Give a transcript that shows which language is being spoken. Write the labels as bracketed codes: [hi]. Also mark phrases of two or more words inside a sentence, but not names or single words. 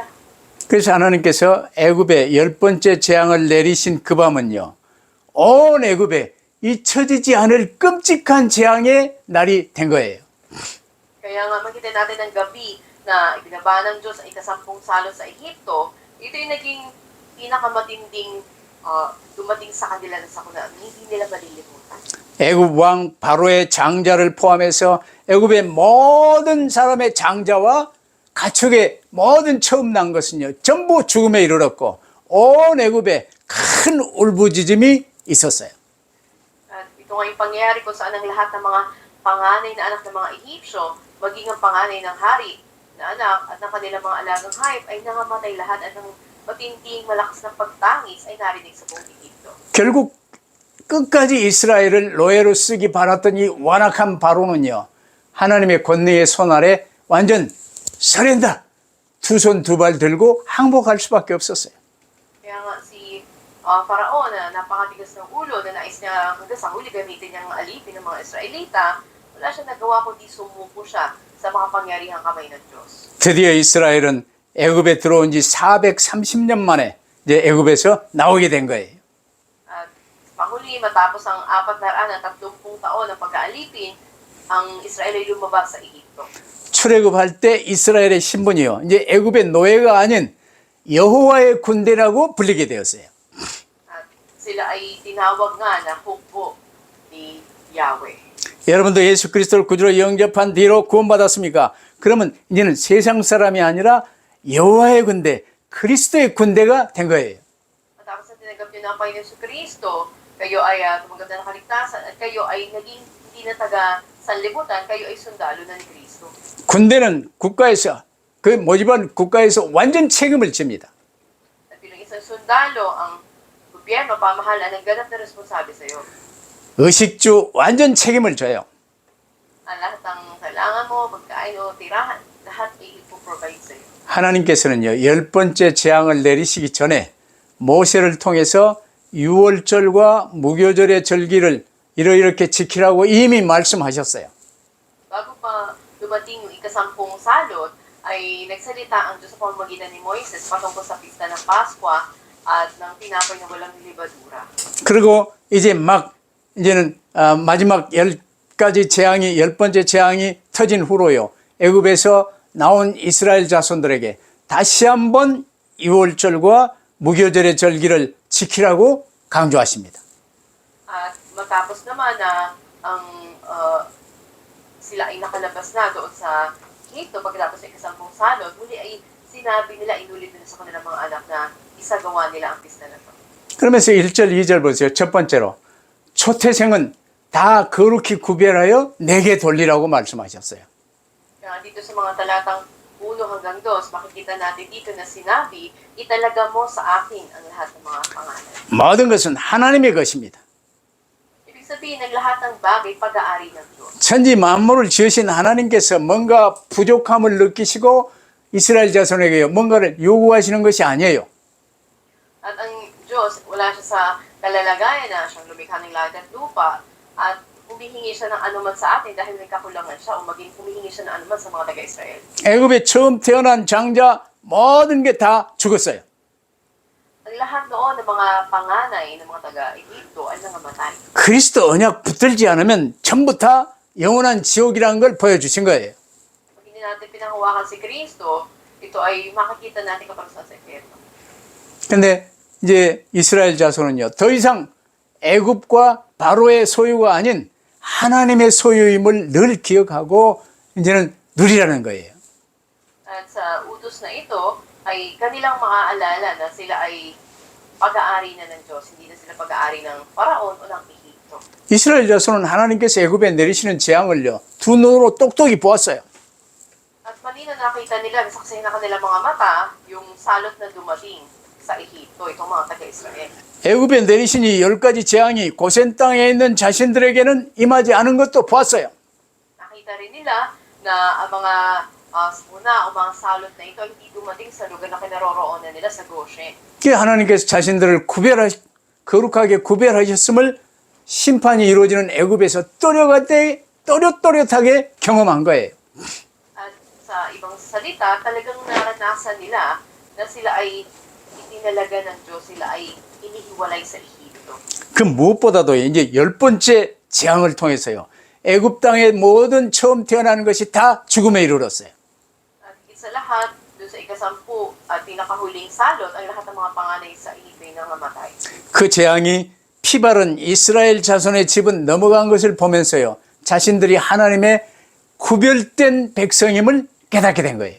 [ko] 그래서 하나님께서 애굽에 10번째 재앙을 내리신 그 밤은요, 온 애굽에 잊혀지지 않을 끔찍한 재앙의 날이 된 거예요. [tl] Kaya nga makita natin ang gabi na ibinaba ng Diyos ang ika-10 salot sa Ehipto, ito yung naging pinakamatinding dumating sa kanila na sakuna, hindi nila malilimutan. [ko] 애굽 왕 바로의 장자를 포함해서 애굽의 모든 사람의 장자와 가축의 모든 처음 난 것은요, 전부 죽음에 이르렀고 온 애굽에 큰 울부짖음이 있었어요. [tl] At ito nga yung pangyayari kung saan ang lahat ng mga panganay na anak ng mga Ehipsyo, maging ang panganay ng hari na anak at ng kanilang mga alagang hayop ay nangamatay lahat at ang matinding malakas na pagtangis ay narinig sa buong Ehipto. [ko] 결국 끝까지 이스라엘을 노예로 쓰기 바랐던 이 완악한 바로는요, 하나님의 권능의 손 아래 완전 서렌다, 두 손 두 발 들고 항복할 수밖에 없었어요. [tl] Kaya nga si Faraon na napakatigas ng ulo na nais niya hanggang sa huli gamitin niyang alipin ng mga Israelita, wala siyang nagawa kundi sumuko siya sa mga pangyarihang kamay ng Diyos. [ko] 드디어 이스라엘은 애굽에 들어온 지 430년 만에 이제 애굽에서 나오게 된 거예요. [tl] At panghuli, matapos ang 430 taon ng pag-aalipin, ang Israel ay lumabas sa Ehipto. [ko] 출애굽할 때 이스라엘의 신분이요, 이제 애굽의 노예가 아닌 여호와의 군대라고 불리게 되었어요. [tl] At sila ay tinawag nga na hukbo ni Yahweh. [ko] 여러분도 예수 그리스도를 구주로 영접한 뒤로 구원받았습니까? 그러면 이제는 세상 사람이 아니라 여호와의 군대, 그리스도의 군대가 된 거예요. [tl] Matapos na tinanggap niyo na ang Panginoon Kristo, kayo ay tumanggap na ng kaligtasan at kayo ay naging hindi na taga sanlibutan, kayo ay sundalo na ni Kristo. [ko] 군대는 국가에서, 그 모집한 국가에서 완전 책임을 집니다. [tl] At bilang isang sundalo, ang gobyerno, pamahalaan ang ganap na responsable sa iyo. [ko] 의식주 완전 책임을 져요. [tl] Ang lahat ng kailangan mo, pagkain o tirahan, lahat ay ipoprovide sa iyo. [ko] 하나님께서는요, 10번째 재앙을 내리시기 전에 모세를 통해서 유월절과 무교절의 절기를 이렇게 지키라고 이미 말씀하셨어요. [tl] Bago pa dumating yung ikasampung salot, ay nagsalita ang Diyos sa pamamagitan ni Moises patungkol sa pista ng Pasko at ng tinapay na walang libadura. [ko] 그리고 이제 이제는 마지막 10가지 재앙이, 10번째 재앙이 터진 후로요, 애굽에서 나온 이스라엘 자손들에게 다시 한번 유월절과 무교절의 절기를 지키라고 강조하십니다. [tl] At matapos naman na ang sila ay nakalabas na doon sa Ehipto pagkatapos ng ikasampung salot, muli ay sinabi nila, inulit nila sa kanilang mga anak na isagawa nila ang pista na ito. [ko] 그러면서 1절, 2절 보세요. 첫 번째로 초태생은 다 거룩히 구별하여 내게 돌리라고 말씀하셨어요. [tl] Kaya dito sa mga talatang 1 hanggang 2, makikita natin dito na sinabi, italaga mo sa akin ang lahat ng mga pangalan. [ko] 모든 것은 하나님의 것입니다. [tl] Ibig sabihin, ang lahat ng bagay pag-aari ng Diyos. [ko] 천지 만물을 지으신 하나님께서 뭔가 부족함을 느끼시고 이스라엘 자손에게 뭔가를 요구하시는 것이 아니에요. [tl] At ang Diyos, wala siya sa kalalagayan na siyang lumikha ng langit at lupa at humihingi siya ng anuman sa atin dahil may kakulangan siya o maging humihingi siya ng anuman sa mga taga-Israel. [ko] 애굽에 처음 태어난 장자 모든 게 다 죽었어요. [tl] Ang lahat noon ng mga panganay ng mga taga-Egipto ay nangamatay. [ko] 그리스도 언약 붙들지 않으면 전부 다 영원한 지옥이라는 걸 보여주신 거예요. [tl] Pag hindi natin pinanghawakan si Kristo, ito ay makikita natin kapag sa sekreto. [ko] 근데 이제 이스라엘 자손은요, 더 이상 애굽과 바로의 소유가 아닌 하나님의 소유임을 늘 기억하고 이제는 누리라는 거예요. [tl] At sa utos na ito, ay kanilang maaalala na sila ay pag-aari na ng Diyos, hindi na sila pag-aari ng Paraon o ng Ehipto. [ko] 이스라엘 자손은 하나님께서 애굽에 내리시는 재앙을요, 두 눈으로 똑똑히 보았어요. [tl] At malinaw nakita nila, nasaksihan na kanilang mga mata, yung salot na dumating sa Ehipto, itong mga taga-Israel. [ko] 애굽에 내리신 이 10가지 재앙이 고센 땅에 있는 자신들에게는 임하지 않은 것도 보았어요. [tl] Nakita rin nila na ang mga una o mga salot na ito hindi dumating sa lugar na kinaroroonan nila sa Goshen. [ko] 그 하나님께서 자신들을 거룩하게 구별하셨음을 심판이 이루어지는 애굽에서 또렷하게 경험한 거예요. [tl] At sa ibang salita, talagang naranasan nila na sila ay itinalaga ng Diyos, sila ay inihiwalay sa Ehipto. [ko] 그 무엇보다도 이제 10번째 재앙을 통해서요, 애굽 땅의 모든 처음 태어나는 것이 다 죽음에 이르렀어요. [tl] At isa lahat, doon sa ikasampu at pinakahuling salot, ang lahat ng mga panganay sa Ehipto ay nangamatay. [ko] 그 재앙이 피바른 이스라엘 자손의 집은 넘어간 것을 보면서요, 자신들이 하나님의 구별된 백성임을 깨닫게 된 거예요.